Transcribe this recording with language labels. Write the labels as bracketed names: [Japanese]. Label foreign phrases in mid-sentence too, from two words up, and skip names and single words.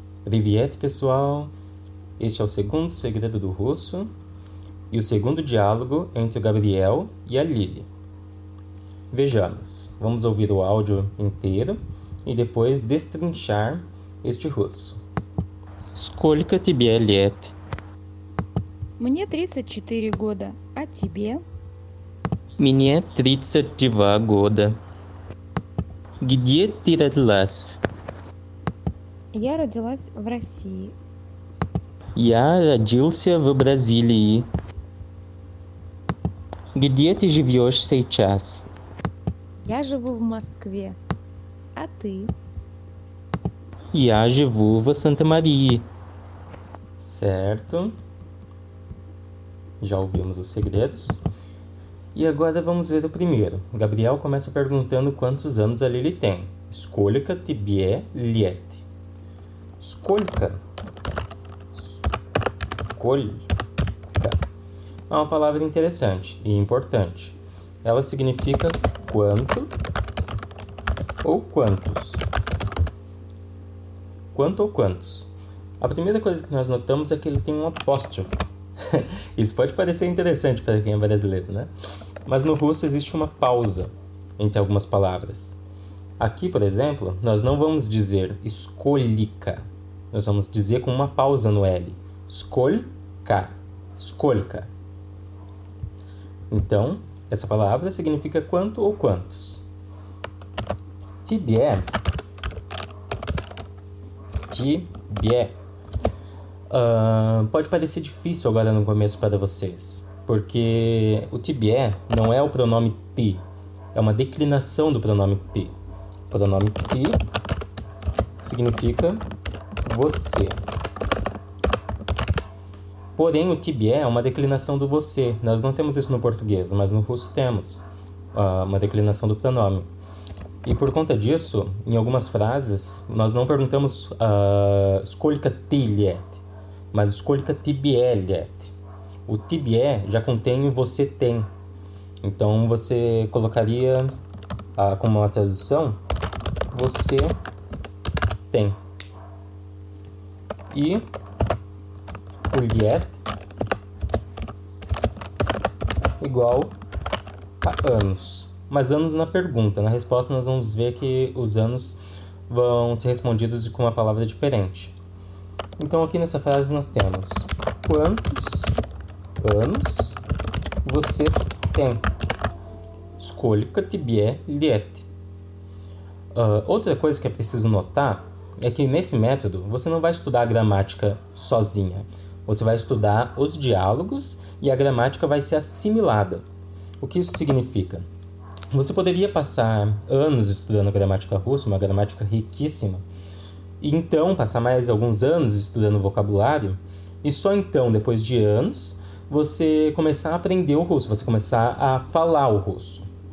[Portuguese] Привет, pessoal! Este é o segundo segredo do russo e o segundo diálogo entre o Gabriel e a Lily. Vejamos, vamos ouvir o áudio inteiro e depois destrinchar este russo. [Russian] Сколько тебе лет? Мне 34 года, а тебе? Мне 32 года. Где ты родилась? Я родилась в России. Я родился в Бразилии. Где ты живешь сейчас? Я живу в Москве. А ты? Я живу в Санта-Марии. [Portuguese] Certo? Já ouvimos os segredos. E agora vamos ver o primeiro. Gabriel começa perguntando quantos anos a Lily tem. [Russian] Сколько тебе лет? Сколько? [Portuguese] É uma palavra interessante e importante. Ela significa quanto ou quantos. Quanto ou quantos. A primeira coisa que nós notamos é que ele tem um apóstrofo. Isso pode parecer interessante para quem é brasileiro, né? Mas no russo existe uma pausa entre algumas palavras. Aqui, por exemplo, nós não vamos dizer escolhica. Nós vamos dizer com uma pausa no L. Skolka. Skolka. Então, essa palavra significa quanto ou quantos. Тебе. Pode parecer difícil agora no começo para vocês, porque o тебе não é o pronome ti, é uma declinação do pronome ti. O pronome ti significa você. Porém, o тебе é uma declinação do você. Nós não temos isso no português, mas no russo temos uma declinação do pronome. E por conta disso, em algumas frases, nós não perguntamos [Russian] сколько ты лет, [Portuguese] mas [Russian] сколько тебе лет. [Portuguese] O тебе já contém o você tem. Então, você colocaria como uma tradução, você tem. E o лет igual a anos. Mas anos na pergunta. Na resposta nós vamos ver que os anos vão ser respondidos com uma palavra diferente. Então aqui nessa frase nós temos quantos anos você tem? [Russian] Сколько тебе лет? [Portuguese] Outra coisa que é preciso notar é que nesse método você não vai estudar a gramática sozinha. Você vai estudar os diálogos e a gramática vai ser assimilada. O que isso significa? Você poderia passar anos estudando gramática russa, uma gramática riquíssima, e então passar mais alguns anos estudando vocabulário, e só então, depois de anos, você começar a aprender o russo, você começar a falar o russo.